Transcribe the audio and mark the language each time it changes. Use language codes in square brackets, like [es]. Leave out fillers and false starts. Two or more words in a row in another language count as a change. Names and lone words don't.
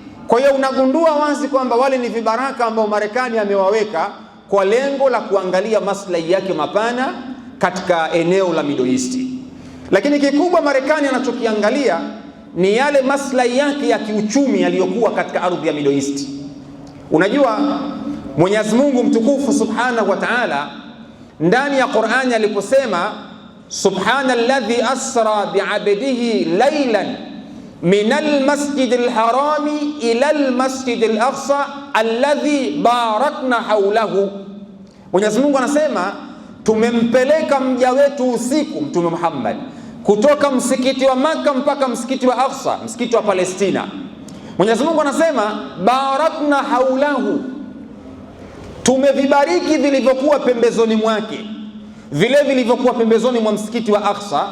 [sw] Kwa hiyo unagundua wazi kwamba wale ni vibaraka ambao Marekani amewaweka kwa lengo la kuangalia maslahi yake mapana katika eneo la Middle East. Lakini kikubwa Marekani anachokiangalia ni yale maslahi yake ya kiuchumi yaliyokuwa katika ardhi ya Middle East. Unajua Mwenyezi Mungu mtukufu [ar] سبحانه وتعالى [sw] ndani ya Qur'ani aliposema [ar] سبحان الذي أسرى بعبده ليلا من المسجد الحرام إلى المسجد الأقصى الذي باركنا حوله. [sw] Mwenyezi Mungu anasema tumempeleka mja wetu usiku Mtume Muhammad kutoka msikiti wa Maka mpaka msikiti wa Aqsa, msikiti wa Palestina. Mwenyezi Mungu anasema [ar] باركنا حوله, [sw] tumevibariki vilivyokuwa pembezoni mwake, vile vilivyokuwa pembezoni mwa msikiti wa Aqsa.